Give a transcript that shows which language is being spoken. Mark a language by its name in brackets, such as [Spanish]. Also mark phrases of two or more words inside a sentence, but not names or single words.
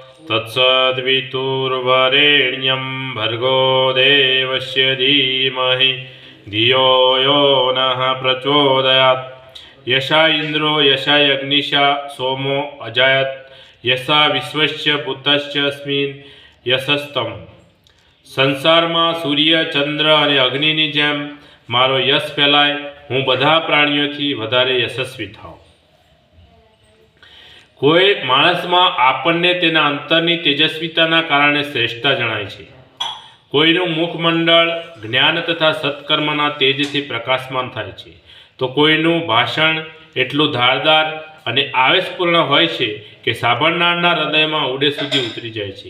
[Sanskrit] तत्सद्वितुर्वरेण्यं भर्गो देवस्य धीमहि धियो यो नः प्रचोदयात्। यशा इंद्रो यशा यज्ञिषा सोमो अजायत यशा विश्वस्य पुत्रस्यस्मिन् यशस्तम। [Gujarati] संसाરમાં સૂર્ય ચંદ્ર અને અગ્નિની જેમ મારો યશ ફેલાય, હું બધા પ્રાણીઓથી વધારે યશસ્વી થાઉં। કોઈ માણસમાં આપણને તેના અંતરની તેજસ્વીતાના કારણે શ્રેષ્ઠતા જણાય છે। કોઈનું મુખમંડળ જ્ઞાન તથા સત્કર્મના તેજથી પ્રકાશમાન થાય છે, તો કોઈનું ભાષણ એટલું ધારદાર અને આવેશપૂર્ણ હોય છે કે સાંભળનારના હૃદયમાં ઉડે સુધી ઉતરી જાય છે।